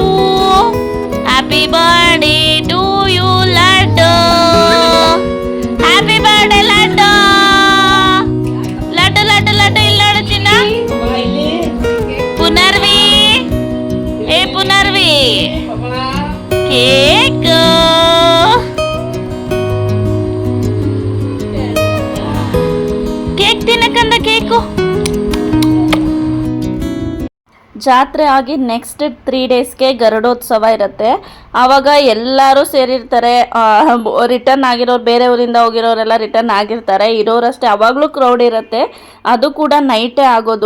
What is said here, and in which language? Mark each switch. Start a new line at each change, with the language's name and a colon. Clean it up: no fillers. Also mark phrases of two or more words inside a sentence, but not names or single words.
English: Happy birthday to you, Laddu. Happy birthday, Laddu.
Kannada: ಲಡ್ಡು ಇಲ್ಲದು ಚಿನ್ನ. Punarvi.
English: Hey Punarvi. Cake.
Kannada: Cake ತಿನ್ನಕಂದ ಕೇಕು. ಜಾತ್ರೆ ಆಗಿ ನೆಕ್ಸ್ಟ್ 3 ಡೇಸ್ಗೆ ಗರುಡೋತ್ಸವ ಇರುತ್ತೆ. ಆವಾಗ ಎಲ್ಲರೂ ಸೇರಿರ್ತಾರೆ. ರಿಟರ್ನ್ ಆಗಿರೋರು, ಬೇರೆ ಊರಿಂದ ಹೋಗಿರೋರೆಲ್ಲ ರಿಟರ್ನ್ ಆಗಿರ್ತಾರೆ. ಇರೋರಷ್ಟೇ, ಆವಾಗಲೂ ಕ್ರೌಡ್ ಇರುತ್ತೆ. ಅದು ಕೂಡ ನೈಟೇ ಆಗೋದು.